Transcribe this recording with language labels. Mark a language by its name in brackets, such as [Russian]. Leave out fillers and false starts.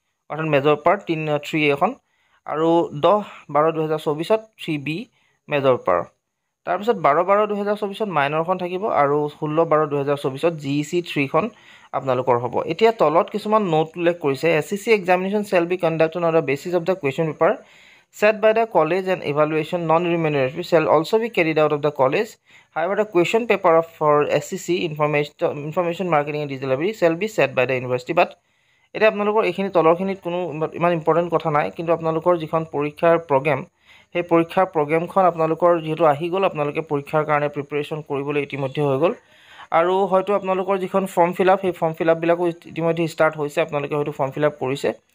[Assamese] অৰ্থাৎ major part 3A এখন আৰু 10/12/2024 ত 3B মেজৰ পাৰ তাৰ পিছত 12/12/2024 ত মাইনৰখন থাকিব আৰু 16/12/2024 ত GEC 3 খন আপোনালোকৰ হ'ব এতিয়া তলত কিছুমান নোট উল্লেখ কৰিছে SCC examination [English] shall be conducted on the basis of the question paper set by the college and evaluation non-remunerative shall also be carried out of the college. However, the question paper for SCC information marketing and digital library shall be set by the university. [Assamese] But এতিয়া আপোনালোকৰ এইখিনি তলৰখিনিত কোনো ইমান important কথা নাই, কিন্তু আপোনালোকৰ যিখন পৰীক্ষাৰ প্ৰগ্ৰেম সেই পৰীক্ষাৰ প্ৰগ্ৰেমখন আপোনালোকৰ যিহেতু আহি গ'ল, আপোনালোকে পৰীক্ষাৰ কাৰণে প্ৰিপাৰেশ্যন কৰিবলৈ ইতিমধ্যে হৈ গ'ল আৰু হয়তো আপোনালোকৰ যিখন ফৰ্ম ফিল আপ সেই ফৰ্ম ফিল আপবিলাকো ইতিমধ্যে ষ্টাৰ্ট হৈছে, আপোনালোকে হয়তো ফৰ্ম ফিল আপ কৰিছে।